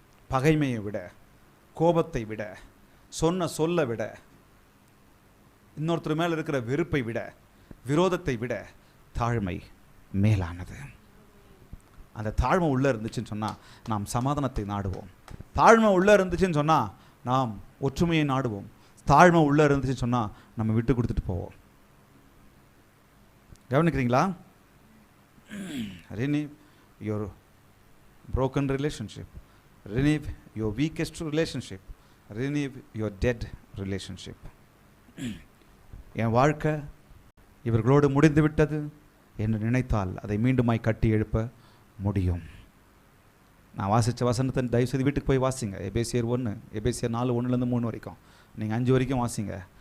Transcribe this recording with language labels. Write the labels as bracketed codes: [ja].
[ta] பகைமையை விட, கோபத்தை விட, சொல்லை விட, இன்னொருத்தர் மேலே இருக்கிற வெறுப்பை விட, விரோதத்தை விட தாழ்மை மேலானது. அந்த தாழ்மை உள்ளே இருந்துச்சுன்னு சொன்னால் நாம் சமாதானத்தை நாடுவோம். தாழ்மை உள்ளே இருந்துச்சுன்னு சொன்னால் நாம் ஒற்றுமையை நாடுவோம். தாழ்மை உள்ளே இருந்துச்சுன்னு சொன்னால் நம்ம விட்டு கொடுத்துட்டு போவோம். கவனிக்கிறீங்களா? [en] Renew your broken relationship. Renew your weakest relationship. Renew your dead relationship. [ta] என் வாழ்க்கை இவர்களோடு முடிந்து விட்டது என்று நினைத்தால் அதை மீண்டுமாய் கட்டி எழுப்ப முடியும். நான் வாசித்த வசனத்தை தயவுசெய்து வீட்டுக்கு போய் வாசிங்க. எபேசியர் 1, எபேசியர் 4, 1-3 வரைக்கும். நீங்கள் 5 வரைக்கும் வாசிங்க.